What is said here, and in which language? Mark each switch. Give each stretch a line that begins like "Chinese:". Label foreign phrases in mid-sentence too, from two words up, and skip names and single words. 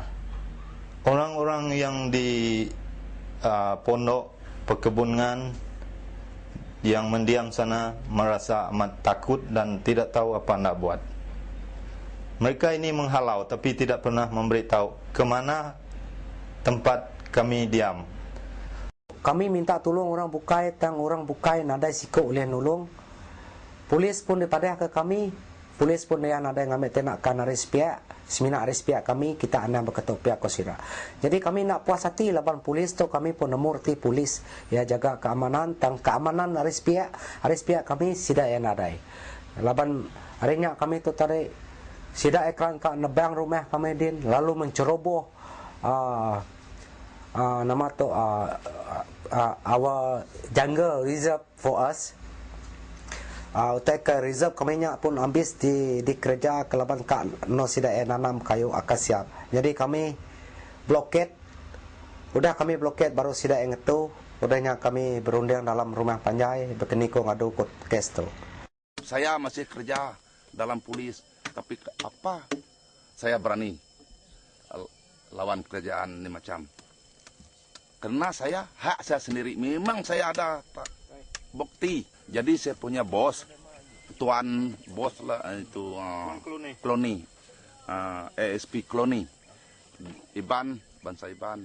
Malay: Orang-orang yang di pondok perkebunan yang mendiam sana merasa amat takut dan tidak tahu apa nak buat. Mereka ini menghalau tapi tidak pernah memberitahu ke mana tempat kami diam.
Iban: Kami minta tolong orang bukai, nadai sikok oleh nolong. Polis pun daripada ke kami, polis pun dia nadai ngambil tenakan aris pihak, semina aris pihak kami, kita anda berketuk pihak kosira. Jadi kami nak puas hati laban polis tu kami pun nemurti polis ya jaga keamanan, keamanan aris pihak kami sida yang nadai. Laban harinya kami tu tadi sida ekran ka nebang rumah kami din, lalu menceroboh nama tu
English: our jungle reserve for us.
Iban: Utai ke reserve kami pun habis di kerja kelaban kak no sida nanam kayu akasia. Jadi kami blokade. Udah kami blokade baru sida ngetu. Udahnya kami berunding dalam rumah panjai berkeniko ngadu kot kes tu.
Malay: Saya masih kerja dalam polis, tapi apa saya berani lawan kerjaan ini macam. Karena hak saya sendiri. Memang saya ada bukti. Jadi saya punya bos, tuan bos lah itu Kloni, ASP Kloni, Bangsa Iban.